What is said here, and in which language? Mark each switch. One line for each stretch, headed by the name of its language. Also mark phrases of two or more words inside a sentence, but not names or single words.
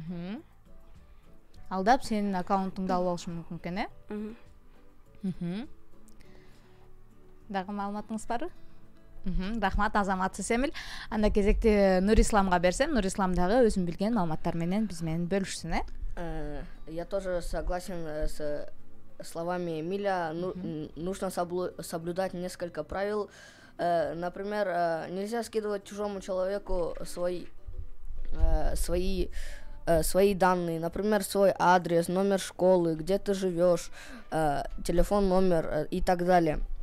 Kyrgyz: Алдап сенин аккаунтуңду алып алышы мүмкүн Дагы маалыматыңыз барбы? Рахмат, азаматсыз Эмиль. Анда кезекти Нурисламга берсем, Нурислам дагы өзүн билген маалыматтар менен биз менен бөлүшсүн,
Russian: Я тоже согласен с словами Эмиля. Нужно соблюдать несколько правил. Например, нельзя скидывать чужому человеку свои данные, например, свой адрес, номер школы, где ты живешь, телефон, номер и так далее.